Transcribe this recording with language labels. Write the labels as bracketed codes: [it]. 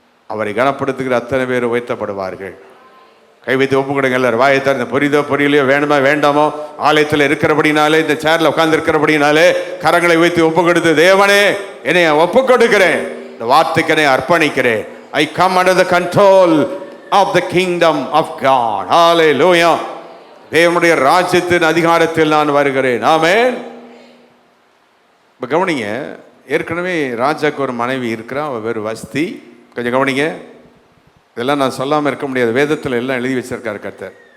[ta] அவரை கனப்படுத்துகிற அத்தனை பேர் உயர்த்தப்படுவார்கள். கை வைத்து ஒப்பு கொடுங்க எல்லாரும். வாயை திறந்து புரியுதோ புரியலையோ, வேணுமா வேண்டாமோ, ஆலயத்தில் இருக்கிறபடினாலே, இந்த சேர்ல உட்கார்ந்து இருக்கிறபடினாலே கரங்களை வைத்து ஒப்பு கொடுத்து, தேவனே என்னை ஒப்பு கொடுக்கிறேன், இந்த வார்த்தைக்கு என்னை அர்ப்பணிக்கிறேன். [en] I come under the control of the kingdom of God. Hallelujah. [ta] தேவனுடைய ராஜ்யத்தின் அதிகாரத்தில் நான் வருகிறேன். ஆமென். இப்போ கவனிங்க, ஏற்கனவே ராஜாக்கு ஒரு மனைவி இருக்கிறா, அவள் வேறு வஸ்தி. கொஞ்சம் கவனிங்க, இதெல்லாம் நான் சொல்லாமல் இருக்க முடியாது, வேதத்தில் எல்லாம் எழுதி வச்சிருக்காரு கர்த்தர்.